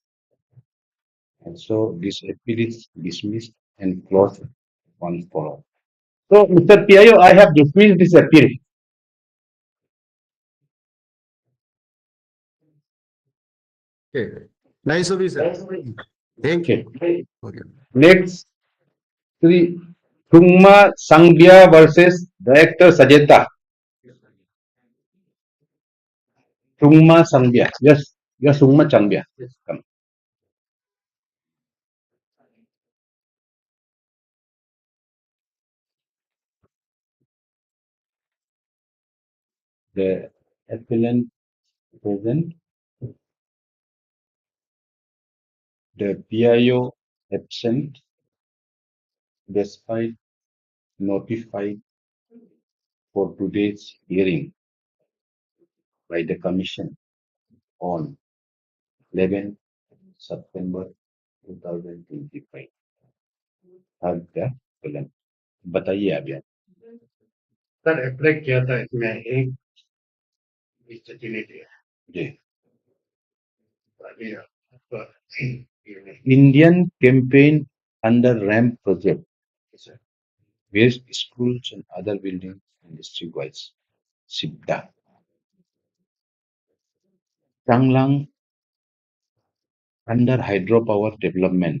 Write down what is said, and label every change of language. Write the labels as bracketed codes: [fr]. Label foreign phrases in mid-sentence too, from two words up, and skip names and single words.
[en] And so this appeal is dismissed and closed once for all. So, Mr. Piayo, I have dismissed this appeal. Okay. Nice of you, sir. Thank you. Okay. Okay. Next, Sri Sungma Sangbya versus Director Sajeta. Sungma Sangbya. Yes, yes, Sungma Sangbya. Yes, come. The appellant present, the PIO absent, despite notified for today's hearing by the Commission on 11 September 2025. Third the appellant. [hi] बताइए आप यार. सर अप्लाई किया था इसमें एक स्थिति नहीं दिया जी. अभी आपका [en] Indian campaign under ramp project. Waste schools and other buildings and district wise. Sibda. Changlang under hydropower development.